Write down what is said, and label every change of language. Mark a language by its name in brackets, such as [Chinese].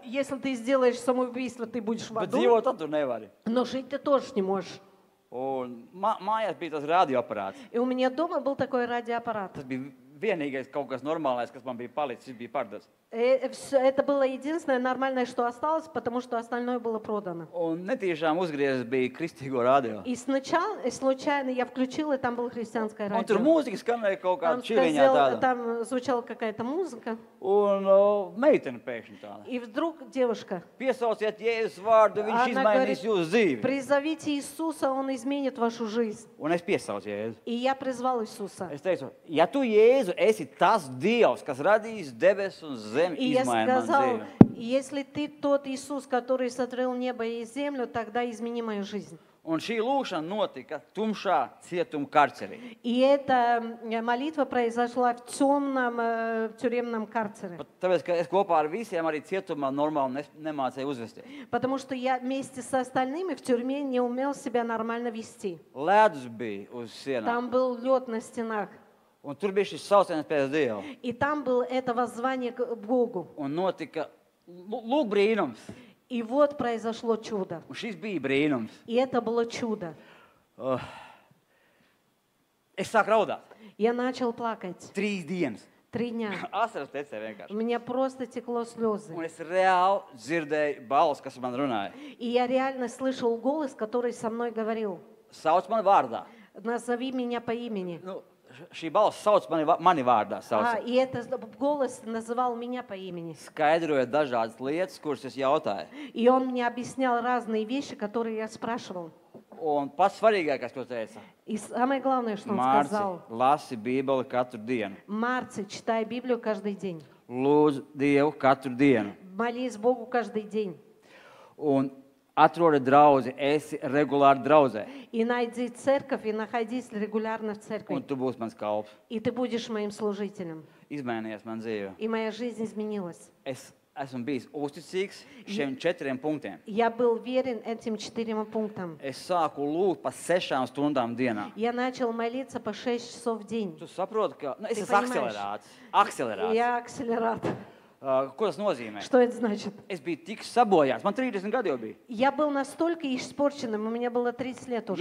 [Russian] Если ты сделаешь самоубийство, ты будешь в [Latvian] Bet [Russian] аду. [Latvian] dzīvot tad tu nevari. [Russian] Но жить ты тоже не можешь. [Latvian] Un mājās bija tas radioaparāts. [Russian] И у меня дома был такой радиоаппарат. [Latvian] Tas bija vienīgais kaut kas normālais, kas man bija palicis, bija pārdots. [Russian] Это было единственное нормальное, что осталось, потому что остальное было продано. [Latvian] Un netīšām uzgriezis bija kristīgo radio. [Russian] И сначала, случайно я включила, и там было христианское [Latvian] Un tur [Russian] радио. [Latvian] mūzika skanēja kaut kāda [Russian] Там, [Latvian] čiriņā tāda. [Russian] там звучала какая-то музыка. [Latvian] Un meitene pēkšņi tāda. [Russian] И вдруг девушка: [Latvian] Piesauciet Jēzus vārdu, viņš [Russian] Она [Latvian] izmainīs [Russian] говорит, [Latvian] jūsu dzīvi. [Russian] призовите Иисуса, Он изменит вашу жизнь. [Latvian] Un es piesaucu Jēzu. [Russian] И я призвал Иисуса. [Latvian] Es teicu, ja tu Jēzu esi tas Dievs, kas radījis debesis un zemi, [Russian] И я [Latvian] izmaini man [Russian] сказал: [Latvian] dzīvi. [Russian] если ты тот Иисус, который сотворил небо и землю, тогда измени мою жизнь. [Latvian] Un šī lūkšana notika tumšā cietuma karcerī. [Russian] И эта молитва произошла в темном тюремном карцере. [Latvian] Pat tāpēc, ka es kopā ar visiem arī cietumā normāli nemācēju uzvesties. [Russian] Потому что я вместе с остальными в тюрьме не умел себя нормально вести. [Latvian] Ledus bija uz sienām. [Russian] Там был лед на стенах. [Latvian] Un tur bija šis sauciens pēc Dieva. [Russian] И там было это воззвание к Богу. [Latvian] Un notika, lūk, brīnums. [Russian] И вот произошло чудо. [Latvian] Un šis bija brīnums. [Russian] И это было чудо. [Latvian] Es sāku raudāt. [Russian] Я начал плакать [Latvian] 3 dienas. [Russian] 3 дня. [Latvian] Asaras tecēja [Russian] У [Latvian] vienkārši. [Russian] меня просто текло слезы. [Latvian] Un es reāli dzirdēju balsi, kas man runāja. [Russian] И я реально слышал голос, который со мной говорил: [Latvian] Sauc mani vārdā. [Russian] назови меня по имени. [Latvian] Nu, šī balss sauc mani vārdā. Sauca. [Russian] И этот голос называл меня по имени. [Latvian] Skaidroja dažādas lietas, kuras es jautāju. [Russian] И он мне объяснял разные вещи, которые я спрашивал. [Latvian] Un pats svarīgākais, ko teica, [Russian] И самое главное, что он [Latvian] Mārci, [Russian] сказал: [Latvian] lasi Bībeli katru dienu. [Russian] Марци, читай Библию каждый день. [Latvian] Lūdzu Dievu katru dienu. [Russian] Молись Богу каждый день. [Latvian] Un atrodi draugu, esi regulāri draudzē. [Russian] И найди церковь, и находись регулярно в [Latvian] Un [Russian] церкви. [Latvian] tu būsi mans kalps. [Russian] И ты будешь моим служителем. [Latvian] Izmainījies man dzīve. [Russian] И моя жизнь изменилась. [Latvian] Es esmu bijis uzticīgs šiem 4 punktiem. [Russian] Я был верен этим 4 пунктам. [Latvian] Es sāku lūgt pa 6 stundām dienā. [Russian] Я начал молиться по 6 часов в день. [Latvian] Tu saproti, ka es [Russian] Ты [Latvian] esmu [Russian] понимаешь? [Latvian] akcelerēts. [Russian] Я акселератор. [Latvian] Ko tas nozīmē? [Russian] Что это значит? [Latvian] Es biju tik sabojāts. Man 30 gadi jau bija. [Russian] Я был настолько испорченным, у меня было 30 лет уже.